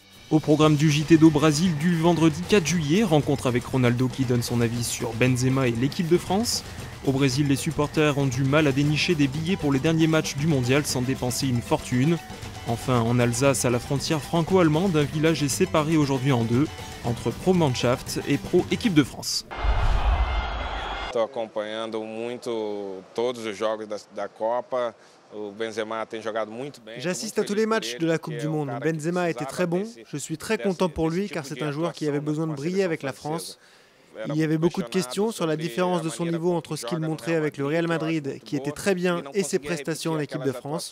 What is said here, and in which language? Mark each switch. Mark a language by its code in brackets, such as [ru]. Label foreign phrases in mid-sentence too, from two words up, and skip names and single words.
[fr] Au programme du JT do Brasil du vendredi 4 juillet, rencontre avec Ronaldo qui donne son avis sur Benzema et l'équipe de France. Au Brésil, les supporters ont du mal à dénicher des billets pour les derniers matchs du mondial sans dépenser une fortune. Enfin, en Alsace, à la frontière franco-allemande, un village est séparé aujourd'hui en deux, entre Pro-Mannschaft et Pro-Équipe de France. [pt] Estou acompanhando muito todos os jogos da Copa. [fr] J'assiste à tous les matchs de la Coupe du Monde. Benzema a été très bon. Je suis très content pour lui car c'est un joueur qui avait besoin de briller avec la France. Il y avait beaucoup de questions sur la différence de son niveau entre ce qu'il montrait avec le Real Madrid, qui était très bien, et ses prestations en équipe de France.